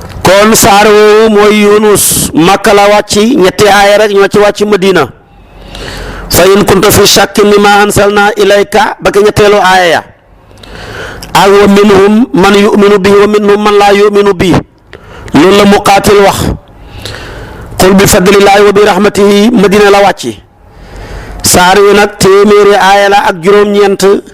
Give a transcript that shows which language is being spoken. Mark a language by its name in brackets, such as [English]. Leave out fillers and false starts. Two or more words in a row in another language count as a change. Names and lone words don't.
[Wolof] kon saar woowu mooy Yunus Makka la wàcc ñetti aaya rek ñoo ci wàcc Madina [Arabic] فإن كنت في شك مما أنزلنا إليك [Wolof] ba ka ñetteelu aaya ya ak [Arabic] ومنهم من يؤمن به ومنهم من لا يؤمن به [Wolof] loolu la Muqaatil wax [Arabic] قل بفضل الله وبرحمته [Wolof] Madina la wàcc saar wi nag téeméeri aaya la ak juróom-ñeent